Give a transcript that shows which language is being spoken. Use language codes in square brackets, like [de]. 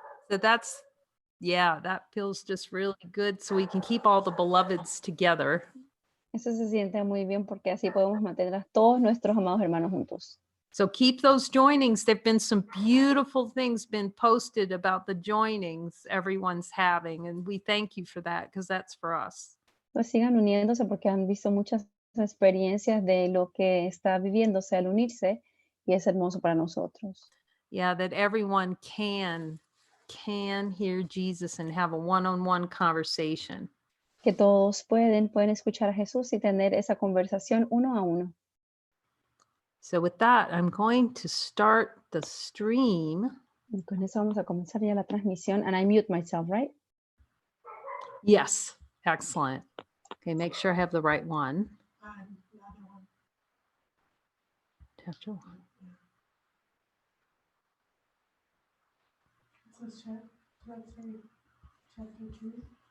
[en] So that feels just really good. So we can keep all the beloveds together. [es] Eso se siente muy bien porque así podemos mantener a todos nuestros amados hermanos juntos. [en] So keep those joinings. There've been some beautiful things been posted about the joinings everyone's having. And we thank you for that because that's for us. [es] Pues sigan uniéndose porque han visto muchas experiencias de lo que está viviéndose al unirse y es hermoso para nosotros. [en] Yeah, that everyone can hear Jesus and have a one-on-one conversation. [es] Que todos pueden escuchar a Jesús y tener esa conversación uno a uno. [en] So with that, I'm going to start the stream. [es] Y con eso vamos a comenzar ya la transmisión. [en] And I mute myself, right? Yes, excellent. Okay, make sure I have the right one. Chapter 1. Chapter 2.